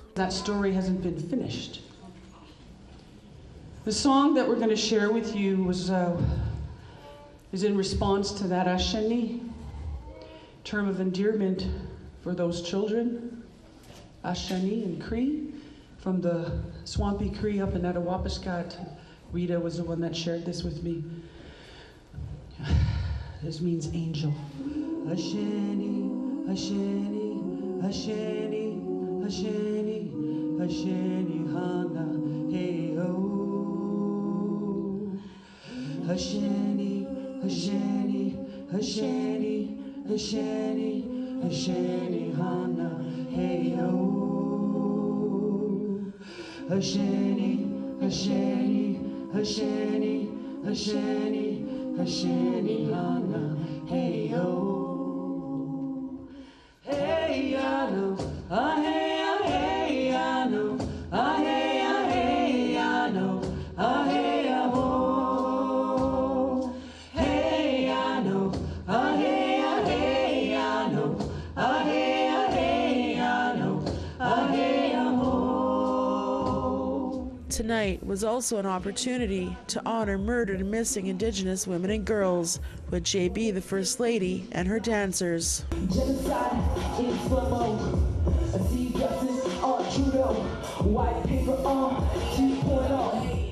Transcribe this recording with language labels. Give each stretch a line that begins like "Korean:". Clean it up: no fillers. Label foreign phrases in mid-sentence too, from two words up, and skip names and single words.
English: That story hasn't been finished. The song that we're going to share with you is in response to that Asheni, term of endearment for those children. Asheni and Cree, from the Swampy Cree up in Attawapiskat. Rita was the one that shared this with me. This means angel.
Cree: Asheni, Asheni, Asheni, Asheni, Asheni, Hana, hey oh. Asheni, Asheni, Asheni, Asheni, Asheni, Hana, hey oh. Asheni, Asheni, Asheni, Asheni, Asheni, Hana, hey oh. Hey ya no, ah hey ya hey ya no, ah hey ya hey ya no, ah hey ya ho. Hey ya no, ah hey ya hey ya no, ah hey ya hey ya no, ah hey ya ho.
English: Tonight was also an opportunity to honor murdered and missing Indigenous women and girls with JB, the First Lady, and her dancers. Genocide in slow-mo. I see justice on Trudeau. White paper on 2.0.